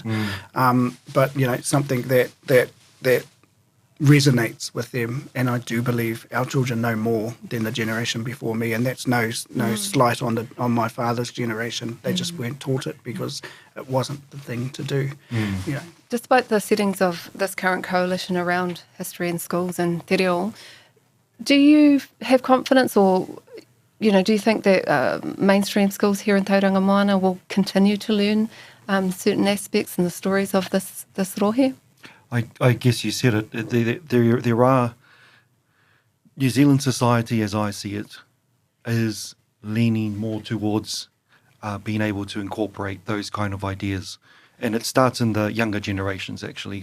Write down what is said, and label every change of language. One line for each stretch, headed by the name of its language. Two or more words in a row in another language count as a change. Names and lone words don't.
English: But, you know, something that resonates with them, and I do believe our children know more than the generation before me, and that's no slight on my father's generation. They just weren't taught it because it wasn't the thing to do. You know. Despite the settings of this current coalition around history in schools and
Māori: te reo,
English: do you have confidence, or do you think that mainstream schools here in Tauranga Moana will continue to learn certain aspects and the stories of this rohe? I guess you said it. There are New Zealand society, as I see it, is leaning more towards being able to incorporate those kind of ideas, and it starts in the younger generations actually.